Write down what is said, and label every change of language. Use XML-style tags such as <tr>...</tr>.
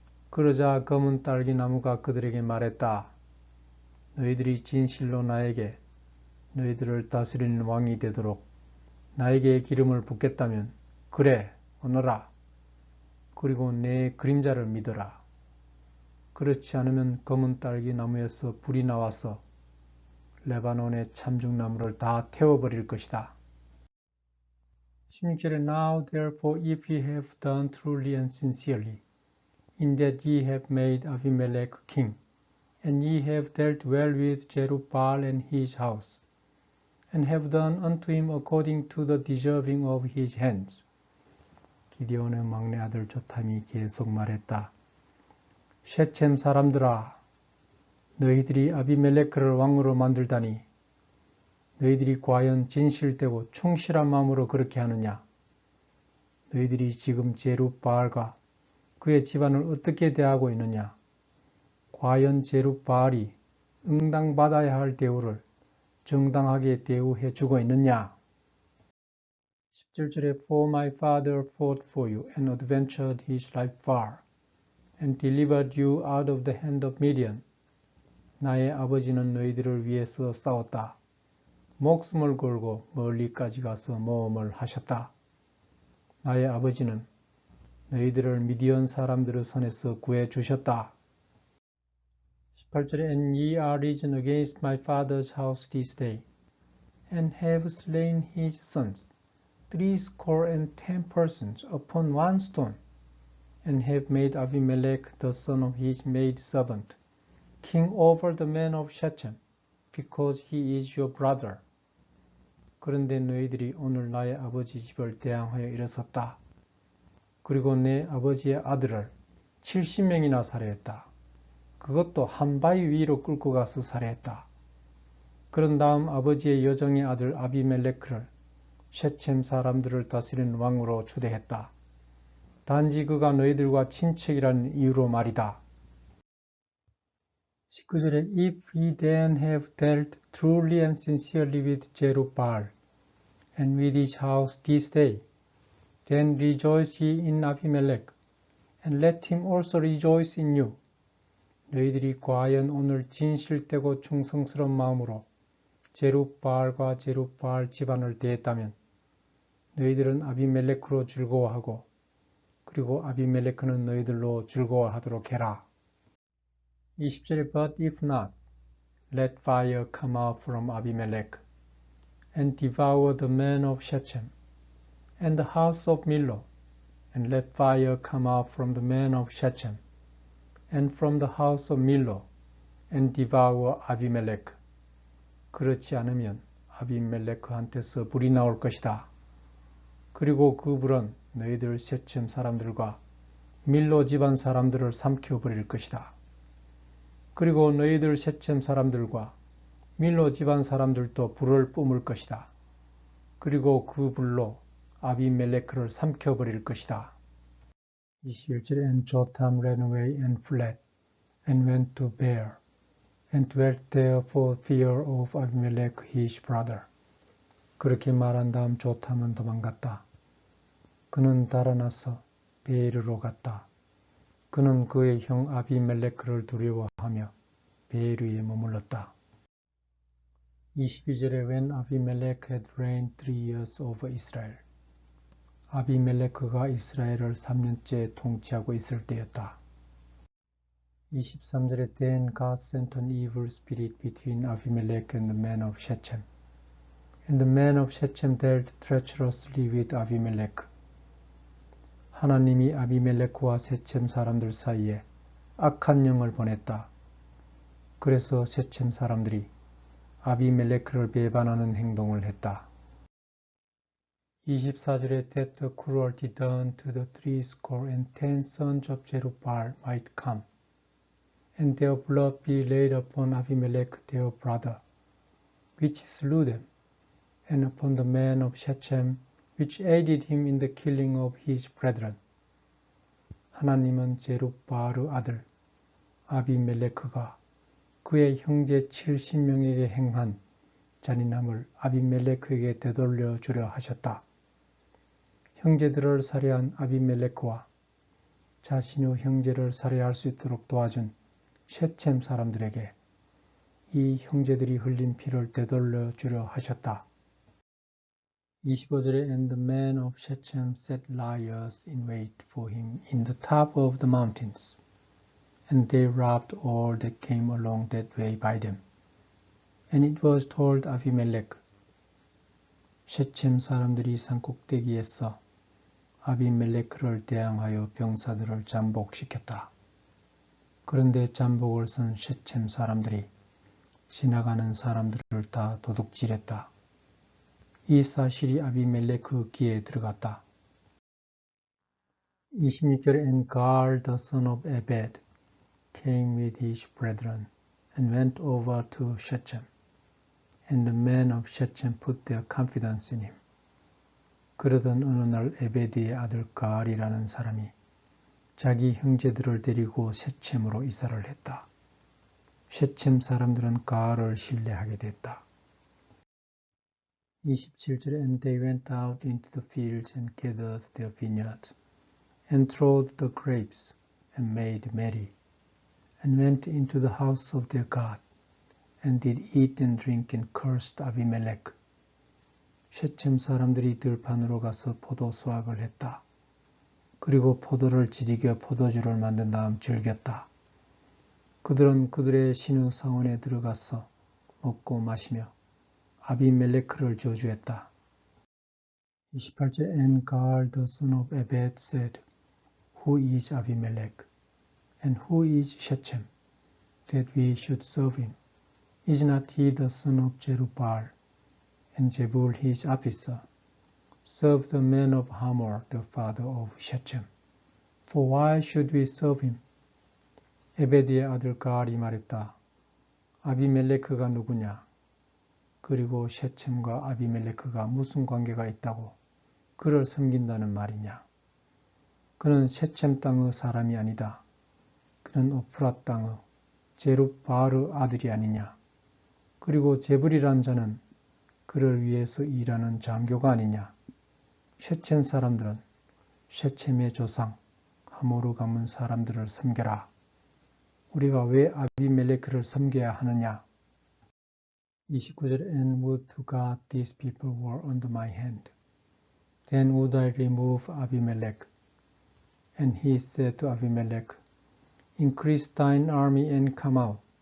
<ko>그러자 검은 딸기 나무가 그들에게 말했다. 너희들이 진실로 나에게 너희들을 다스리는 왕이 되도록 나에게 기름을 붓겠다면 그래 오너라. 그리고 내 그림자를 믿어라. 그렇지 않으면 검은 딸기 나무에서 불이 나와서 레바논의 참중나무를 다 태워버릴 것이다. 16절에</ko> <en>Now therefore if ye have done truly and sincerely, in that ye have made Abimelech king, and ye have dealt well with Jerubbaal and his house, and have done unto him according to the deserving of his hands.</en> <ko>기드온의 막내 아들 조탐이 계속 말했다. 셰첵 사람들아, 너희들이 아비멜레크를 왕으로 만들다니 너희들이 과연 진실되고 충실한 마음으로 그렇게 하느냐? 너희들이 지금 제룹바알과 그의 집안을 어떻게 대하고 있느냐? 과연 제룹바알이 응당받아야 할 대우를 정당하게 대우해 주고 있느냐? 17절에</ko> <en>For my father fought for you and adventured his life far, and delivered you out of the hand of Midian.</en> <ko>나의 아버지는 너희들을 위해서 싸웠다. 목숨을 걸고 멀리까지 가서 모험을 하셨다. 나의 아버지는 너희들을 미디안 사람들의 손에서 구해 주셨다. 18절에</ko> <en>And ye are risen against my father's house this day, and have slain his sons, 70 persons upon one stone, and have made Abimelech the son of his maidservant king over the men of Shechem, because he is your brother.</en> <ko>그런데 너희들이 오늘 나의 아버지 집을 대항하여 일어섰다. 그리고 내 아버지의 아들을 70명이나 살해했다. 그것도 한 바위 위로 끌고 가서 살해했다. 그런 다음 아버지의 여종의 아들 아비멜레크를 셰첵 사람들을 다스리는 왕으로 추대했다. 단지 그가 너희들과 친척이라는 이유로 말이다. 19절에</ko> <en>If ye then have dealt truly and sincerely with Jerubbaal and with his house this day, then rejoice ye in Abimelech, and let him also rejoice in you.</en> <ko>너희들이 과연 오늘 진실되고 충성스러운 마음으로 제룻바알과 제룻바알 집안을 대했다면 너희들은 아비멜레크로 즐거워하고 그리고 아비멜레크는 너희들로 즐거워하도록 해라. 20절에</ko> <en>But if not, let fire come out from Abimelech and devour the men of Shechem and the house of Millo, and let fire come out from the men of Shechem and from the house of Millo, and devour Abimelech.</en> <ko>그렇지 않으면 아비멜레크한테서 불이 나올 것이다. 그리고 그 불은 너희들 셰쳄 사람들과 밀로 집안 사람들을 삼켜버릴 것이다. 그리고 너희들 셰쳄 사람들과 밀로 집안 사람들도 불을 뿜을 것이다. 그리고 그 불로 아비멜레크를 삼켜버릴 것이다. 21절에</ko> <en>And Jotham ran away and fled and went to Beer and dwelt there for fear of Abimelech his brother.</en> <ko>그렇게 말한 다음 조탐은 도망갔다. 그는 달아나서 베에르로 갔다. 그는 그의 형 아비멜레크를 두려워하며 베에르에 머물렀다. 22절에</ko> <en>When Abimelech had reigned 3 years over Israel.</en> <ko>아비멜레크가 이스라엘을 3년째 통치하고 있을 때였다. 23절에</ko> <en>Then God sent an evil spirit between Abimelech and the men of Shechem. And the men of Shechem dealt treacherously with Abimelech.</en> <ko>하나님이 아비멜레크와 셰쳄 사람들 사이에 악한 영을 보냈다. 그래서 셰쳄 사람들이 아비멜레크를 배반하는 행동을 했다. 24절에</ko> <en>That the cruelty done to the 70 sons of Jerubbaal might come, and their blood be laid upon Abimelech their brother, which slew them, and upon the men of Shechem, which aided him in the killing of his brethren.</en> <ko>하나님은 제룻바알의 아들 아비멜레크가 그의 형제 70명에게 행한 잔인함을 아비멜레크에게 되돌려 주려 하셨다. 형제들을 살해한 아비멜레크와 자신의 형제를 살해할 수 있도록 도와준 셰쳄 사람들에게 이 형제들이 흘린 피를 되돌려 주려 하셨다. 25절에</ko> <en>And the men of Shechem set liars in wait for him in the top of the mountains, and they robbed all that came along that way by them. And it was told Abimelech,</en> <ko>셰쳄 사람들이 산꼭대기에서 아비멜레크를 대항하여 병사들을 잠복시켰다. 그런데 잠복을 쓴 셰쳄 사람들이 지나가는 사람들을 다 도둑질했다. 이 사실이 아비멜레크 귀에 들어갔다. 26절에</ko> <en>And Gaal the son of Ebed came with his brethren and went over to Shechem, and the men of Shechem put their confidence in him.</en> <ko>그러던 어느 날 에베드의 아들 가알이라는 사람이 자기 형제들을 데리고 셰쳄으로 이사를 했다. 셰쳄 사람들은 가알을 신뢰하게 됐다. 27절에</ko> <en>And they went out into the fields and gathered their vineyards, and trod the grapes, and made merry, and went into the house of their God, and did eat and drink and cursed Abimelech.</en> <ko>셰쳄 사람들이 들판으로 가서 포도 수확을 했다. 그리고 포도를 지리겨 포도주를 만든 다음 즐겼다. 그들은 그들의 신의 사원에 들어가서 먹고 마시며 아비멜레크를 저주했다. 28절</ko> <en>And Gaal the son of Ebed said, Who is Abimelech? And who is Shechem, that we should serve him? Is not he the son of Jerubbaal? And Jebul his officer served the men of Hamor, the father of Shechem. For why should we serve him?</en> <ko>에베드의 아들 가알이 말했다. 아비멜레크가 누구냐? 그리고 셰쳄과 아비멜레크가 무슨 관계가 있다고 그를 섬긴다는 말이냐? 그는 셰쳄 땅의 사람이 아니다. 그는 오프랏 땅의 제룻바알의 아들이 아니냐? 그리고 제불이란 자는 그를 위해서 일하는 장교가 아니냐? 셰쳄 사람들은 셰쳄의 조상 하모르 가문 사람들을 섬겨라. 우리가 왜 아비멜레크를 섬겨야 하느냐? 29절</ko> <en>And would to God these people were under my hand. Then would I remove Abimelech. And he said to Abimelech, Increase thine army and come out.</en>